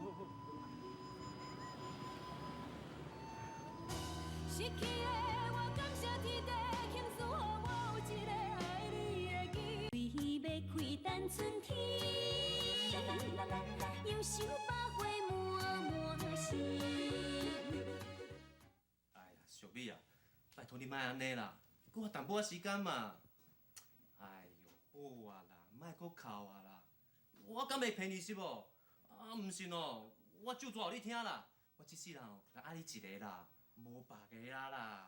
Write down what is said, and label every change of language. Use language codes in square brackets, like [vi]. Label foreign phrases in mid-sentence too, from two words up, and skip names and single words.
[nan] 失去的我感谢天地，倾诉予我有一个爱你的机。为要开等春天，忧愁百花满心。哎呀，小美啊，拜托你莫安尼啦，给我淡薄仔时间嘛。哎呦，好啊啦，莫搁哭啊啦，我敢袂骗你是无？啊，毋信哦，我就做互你听啦。我这世人哦，就爱你一个啦，无别个啦。